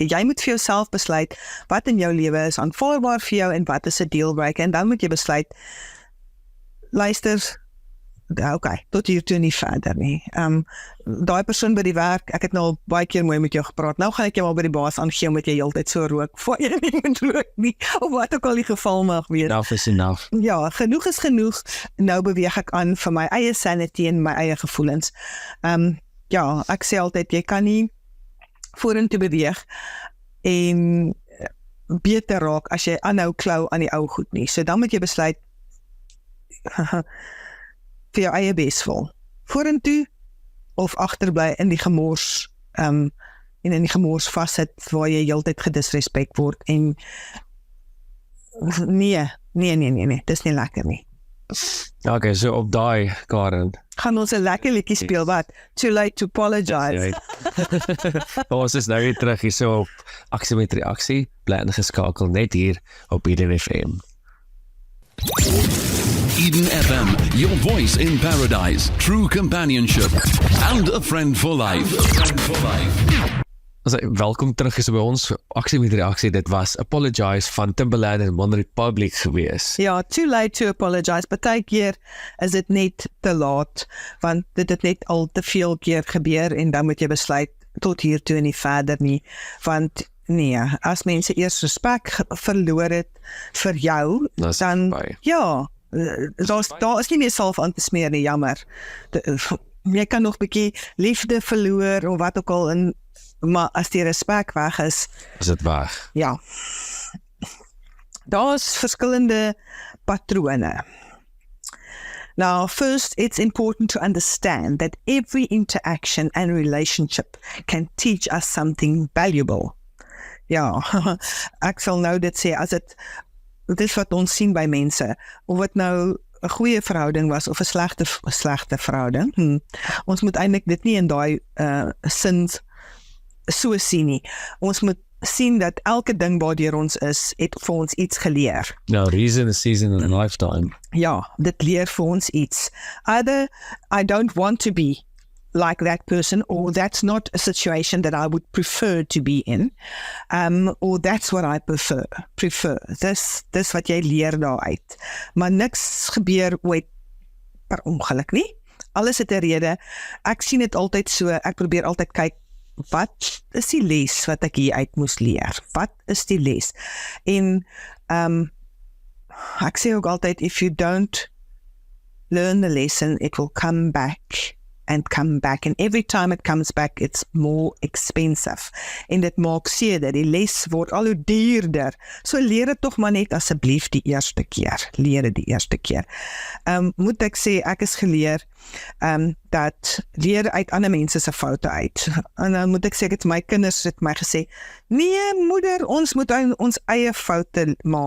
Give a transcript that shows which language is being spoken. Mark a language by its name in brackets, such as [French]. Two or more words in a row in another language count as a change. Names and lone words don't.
[Afrikaans] Jy moet vir jouself besluit wat in jou lewe is aanvaarbaar vir jou en wat is 'n dealbreaker en dan moet jy besluit, luister, okay, tot hier toe nie verder nie. Daai persoon by die werk, ek het nou al baie keer mooi met jou gepraat, nou gaan ek jou al by die baas aangee omdat jy heeltyd so rook, voor jy nie moet rook nie, of wat ook al die geval mag wees. [English] Enough is enough. [Afrikaans] Ja, genoeg is genoeg, nou beweeg ek aan vir my eie sanity en my eie gevoelens. Ja, ek sê altyd, jy kan nie vorentoe beweeg en beter raak as jy aanhou klou aan die ou goed nie. So dan moet jy besluit vir jou eie beswil. Vorentoe of agterbly in die gemors en in die gemors vassit waar jy heeltyd gedisrespek word en nee, dis nie lekker nie. Okay, so op daai, Karen. Gaan ons 'n lekker liedjie speel, wat? [English] Too late to apologize. [Afrikaans] Ons is nou weer terug hier so op Aksie met Reaksie, bly ingeskakel net hier op Eden FM. Eden FM, [English] your voice in paradise, true companionship, and a friend for life. [Afrikaans] Welkom terug is by ons Aksie met Reaksie. Dit was Apologize van Timbaland en One Republic gewees. Ja, [English] too late to apologize. [Afrikaans] Partykeer is dit net te laat, want dit het net al te veel keer gebeur en dan moet jy besluit tot hier toe en nie verder nie, want nee, as mense eers respek verloor het vir jou, dan ja, daar is nie meer salf aan te smeer nie, jammer. Jy kan nog 'n bietjie liefde verloor of wat ook al, maar as die respek weg is dit weg. Ja. Daar is verskillende patrone. [English] Now, first, it's important to understand that every interaction and relationship can teach us something valuable. [Afrikaans] Ja, ek sal nou dit sê, as dit is wat ons sien by mense, of wat nou 'n goeie verhouding was, of 'n slegte verhouding, ons moet eintlik dit nie in daai sin so sien nie. Ons moet sien dat elke ding waardeur ons is, het vir ons iets geleer. [English] No, reason, a season, and a lifetime. [Afrikaans] Ja, dit leer vir ons iets. [English] Either I don't want to be like that person, or that's not a situation that I would prefer to be in, or that's what I prefer. [Afrikaans] Dis wat jy leer daaruit. Maar niks gebeur ooit per ongeluk nie. Alles het 'n rede. Ek sien dit altyd so, ek probeer altyd kyk, wat is die les wat ek hier uit moes leer? Wat is die les? En ek sê ook altyd, [English] if you don't learn the lesson, it will come back and come back, and every time it comes back, it's more expensive. [Afrikaans] En dit maak seker, die les word al hoe duurder. So leer dit tog maar net asseblief die eerste keer. Leer dit die eerste keer. Moet ek sê, ek is geleer dat leer uit ander mense se foute uit. En dan moet ek sê, my kinders het my gesê, nee moeder, ons moet ons eie foute maak.